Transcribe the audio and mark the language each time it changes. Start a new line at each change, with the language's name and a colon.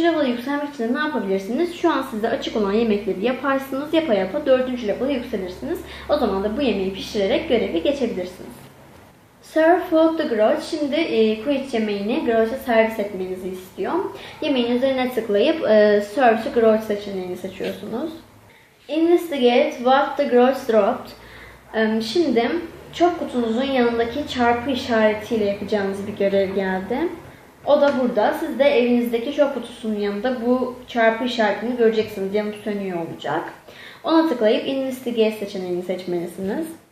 Turkish: level'a yükselmek için de ne yapabilirsiniz? Şu an size açık olan yemekleri yaparsınız. Yapa yapa 4. level'a yükselirsiniz. O zaman da bu yemeği pişirerek görevi geçebilirsiniz.
English: Serve food to Grouch.
Turkish: Şimdi quiche yemeğini Grouch'a servis etmenizi istiyor. Yemeğin üzerine tıklayıp
English: Serve to Grouch
Turkish: seçeneğini seçiyorsunuz.
English: Investigate what the Grouch dropped.
Turkish: Şimdi çöp kutunuzun yanındaki çarpı işaretiyle yapacağımız bir görev geldi. O da burada. Siz de evinizdeki çöp kutusunun yanında bu çarpı işaretini göreceksiniz. Yanıp sönüyor olacak. Ona tıklayıp Investigate seçeneğini seçmelisiniz.